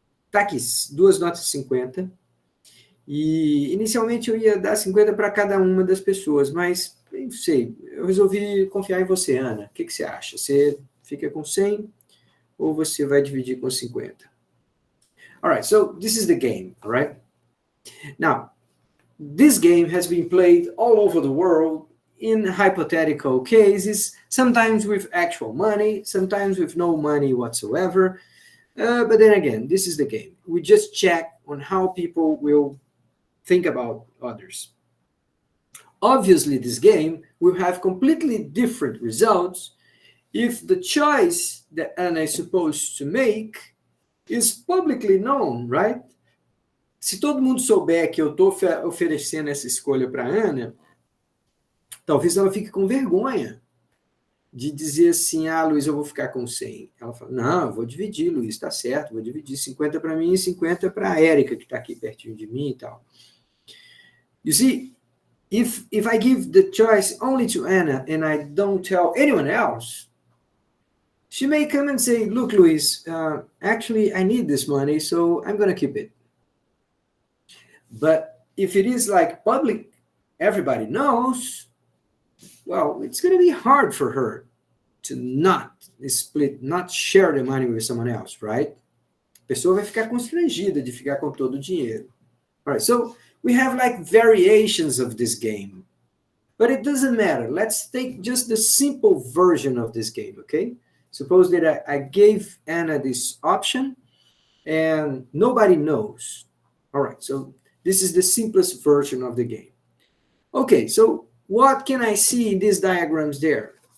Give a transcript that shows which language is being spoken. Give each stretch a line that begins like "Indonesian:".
Portuguese: Tá aqui, 2 notas de 50. E inicialmente eu ia dar 50 para cada uma das pessoas, mas não sei, eu resolvi confiar em você, Ana. O que você acha? Você fica com 100 ou você vai dividir com 50?
English: All right, so this is the game, all right? Now, this game has been played all over the world in hypothetical cases, sometimes with actual money, sometimes with no money whatsoever. But then again, this is the game. We just check on how people will think about others. Obviously, this game will have completely different results if the choice that Anna is supposed to make is publicly known, right?
Portuguese: Se todo mundo souber que eu estou oferecendo essa escolha para Ana, talvez ela fique com vergonha de dizer assim, Luiz, eu vou ficar com 100. Ela fala, não, eu vou dividir, Luiz, tá certo, vou dividir 50 para mim e 50 para a Érica, que está aqui pertinho de mim e tal.
English: You see, if I give the choice only to Anna and I don't tell anyone else, she may come and say, look, Luis, actually, I need this money, so I'm going to keep it. But if it is like public, everybody knows, well, it's going to be hard for her to not split, not share the money with someone else, right?
Portuguese: A pessoa vai ficar constrangida de ficar com todo o dinheiro.
English: All right, so we have like variations of this game, but it doesn't matter. Let's take just the simple version of this game, okay? Suppose that I gave Anna this option and nobody knows. All right, so this is the simplest version of the game. Okay, so what can I see in these diagrams there?